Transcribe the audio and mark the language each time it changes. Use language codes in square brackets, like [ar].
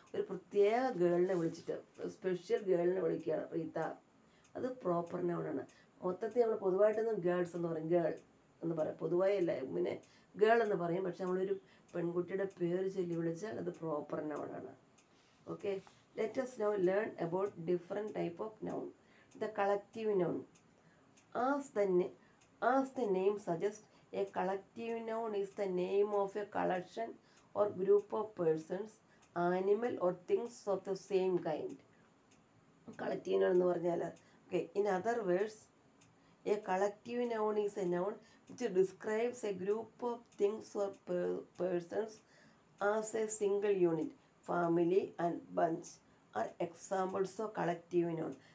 [ml] ഒരു പ്രത്യേക ഗേളിനെ വിളിച്ചിട്ട് സ്പെഷ്യൽ ഗേളിനെ വിളിക്കുകയാണ് റീത്ത. അത് പ്രോപ്പർ നൗണാണ്. മൊത്തത്തിൽ നമ്മൾ പൊതുവായിട്ടൊന്നും ഗേൾസ് എന്ന് പറയും, ഗേൾ എന്ന് പറയും. പൊതുവായി അല്ല, പിന്നെ ഗേൾ എന്ന് പറയും. പക്ഷെ നമ്മളൊരു പെൺകുട്ടിയുടെ പേര് ചൊല്ലി വിളിച്ചാൽ അത് proper നൗണാണ്. Okay. [en] Let us now learn about different type of noun. The collective noun. As the name suggests, a collective noun is the name of a collection or group of persons, animal or things of the same kind. Collective noun [ml] എന്ന് പറഞ്ഞാൽ, [en] okay, in other words, a collective noun is a noun which describes a group of things or persons as a single unit. Family and bunch are examples of collective noun.